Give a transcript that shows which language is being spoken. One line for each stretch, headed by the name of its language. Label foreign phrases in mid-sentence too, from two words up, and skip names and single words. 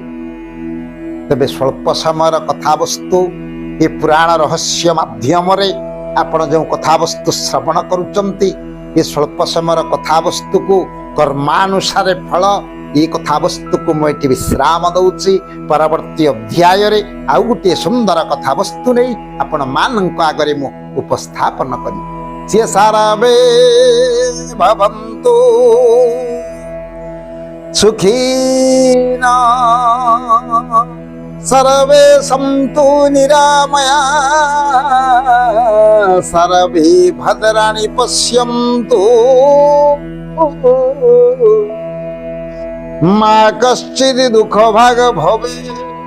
Odia: ତେବେ ସ୍ୱଳ୍ପ ସମୟର କଥାବସ୍ତୁ, ଏ ପୁରାଣ ରହସ୍ୟ ମାଧ୍ୟମରେ ଆପଣ ଯେଉଁ କଥାବସ୍ତୁ ଶ୍ରବଣ କରୁଛନ୍ତି, ଏ ସ୍ୱଳ୍ପ ସମୟର କଥାବସ୍ତୁକୁ କର୍ମାନୁସାରେ ଫଳ, ଏ କଥାବସ୍ତୁକୁ ମୁଁ ଏଠି ବିଶ୍ରାମ ଦଉଛି। ପରବର୍ତ୍ତୀ ଅଧ୍ୟାୟରେ ଆଉ ଗୋଟିଏ ସୁନ୍ଦର କଥାବସ୍ତୁ ନେଇ ଆପଣ ମାନଙ୍କ ଆଗରେ ମୁଁ ଉପସ୍ଥାପନ କରିବି।
Sanskrit: सिए सर्वे भवन्तु सुखिना सर्वे सन्तु निरामया सर्वे भद्राणि पश्यन्तु मा कश्चित् दुःखभाग् भवेत्।